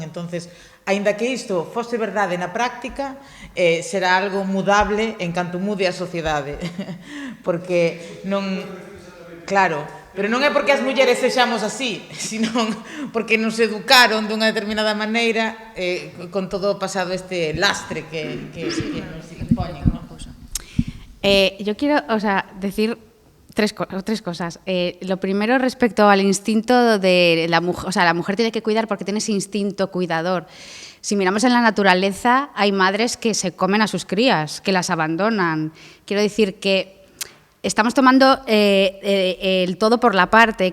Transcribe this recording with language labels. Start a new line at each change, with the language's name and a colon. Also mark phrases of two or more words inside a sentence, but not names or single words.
Galician: Entonces, aínda que isto fose verdade na práctica, será algo mudable en canto mude a sociedade. Porque non... Claro, pero non é porque as mulleres sexamos así, senón porque nos educaron dunha determinada maneira con todo o pasado este lastre que nos impoñen, non?
Spanish: Yo quiero, decir tres cosas. Lo primero, respecto al instinto de la mujer, la mujer tiene que cuidar porque tiene ese instinto cuidador. Si miramos en la naturaleza, hay madres que se comen a sus crías, que las abandonan. Quiero decir que estamos tomando el todo por la parte.